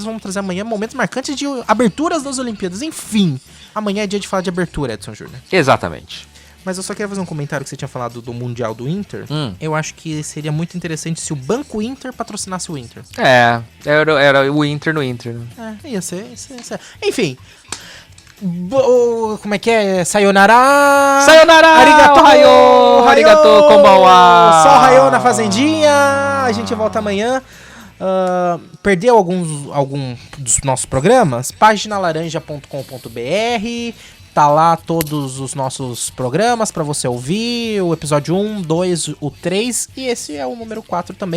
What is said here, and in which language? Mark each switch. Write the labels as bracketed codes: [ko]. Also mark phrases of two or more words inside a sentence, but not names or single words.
[pt] Vamos trazer amanhã momentos marcantes de aberturas das Olimpíadas. Enfim, amanhã é dia de falar de abertura, Edson Júnior. Exatamente. Mas eu só queria fazer um comentário que você tinha falado do Mundial do Inter. Eu acho que seria muito interessante se o Banco Inter patrocinasse o Inter. Era o Inter no Inter. Ia ser. Enfim. Como é que é? [ja] Sayonara! Sayonara! Arigato! Ohayou! ありがとう、こんばんは! [pt] Só Ohayou na fazendinha! A gente volta amanhã. Perdeu algum dos nossos programas? Paginalaranja.com.br. Tá lá todos os nossos programas pra você ouvir, o episódio 1, 2, o 3 e esse é o número 4 também.